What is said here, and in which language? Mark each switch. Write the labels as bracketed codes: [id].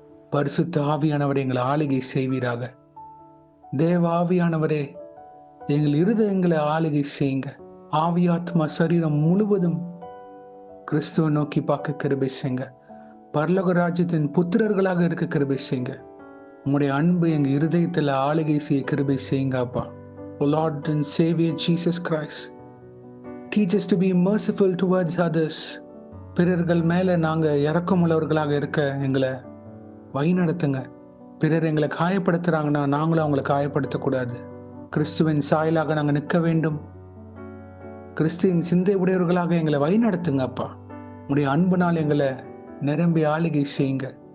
[ta] பரிசுத்த ஆவியானவரை எங்களை ஆளுகை செய்வீராக. தேவ ஆவியானவரே, எங்கள் இருதயங்களை ஆளுகை செய்யுங்க. ஆவியாத்மா சரீரம் முழுவதும் கிறிஸ்துவை நோக்கி பார்க்க கிருபை செய்யுங்க. பரலோக ராஜ்யத்தின் புத்திரர்களாக இருக்க கிருபை செய்யுங்க. உங்களுடைய அன்பு எங்க இருதயத்தில் ஆளுகை செய்ய கிருபை செய்யுங்க அப்பா. [en] O Lord and Savior Jesus Christ, teach us to be merciful towards others. [ta] பிறர்கள் மேல நாங்க இரக்கமுள்ளவர்களாக இருக்க எங்களை வழிநடத்துங்க. பிறர் எங்களை காயப்படுத்துறாங்கன்னா நாங்களும் அவங்களை காயப்படுத்தக்கூடாது. கிறிஸ்துவின் சாயலாக நாங்க நிற்க வேண்டும். கிறிஸ்துவின் சிந்தை உடையவர்களாக எங்களை வழிநடத்துங்க அப்பா. உடைய அன்புனால் எங்களை நிரம்பி ஆளுகை செய்யுங்க.